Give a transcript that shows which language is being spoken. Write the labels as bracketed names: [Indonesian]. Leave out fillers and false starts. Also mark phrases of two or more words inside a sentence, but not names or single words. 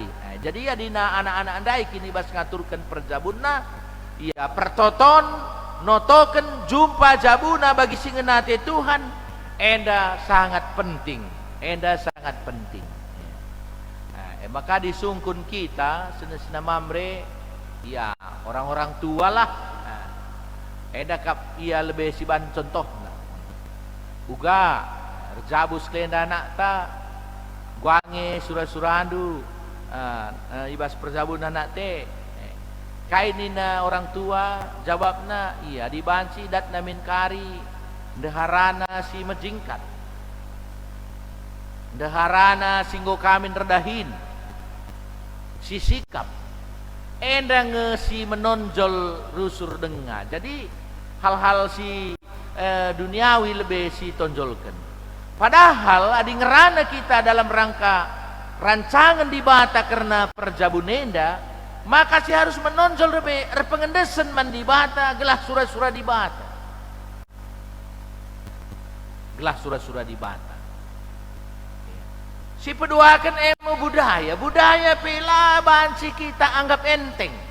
[Batak Karo] Jadi ya dina anak-anak andai kini ibas ngaturkan perjabuna, ya pertoton notoken jumpa jabuna bagi singenate Tuhan, enda [Indonesian] sangat penting, [Batak Karo] enda [Indonesian] sangat penting. [Batak Karo] Maka disungkun kita sena mamre, [Indonesian] ya orang-orang tua lah. [Batak Karo] Enda kap ia lebih siban contoh uga rejabus kelenda anak ta guange surah-surandu ibas perjabun anak te kainina orang tua jawabna iya dibanci dat namin kari deharana si mejingkat deharana singgo kamin redahin si sikap enda si menonjol rusur dengar. Jadi hal-hal si duniawi lebih si tonjolkan. Padahal adi ngerana kita [Indonesian] dalam rangka rancangan [Batak Karo] di bata karena perjabun enda, maka si harus menonjol lebih pengendesan man di bata gelah surah-surah di bata. Gelah surah-surah di bata. Si peduakan emo budaya pela banci kita anggap enteng.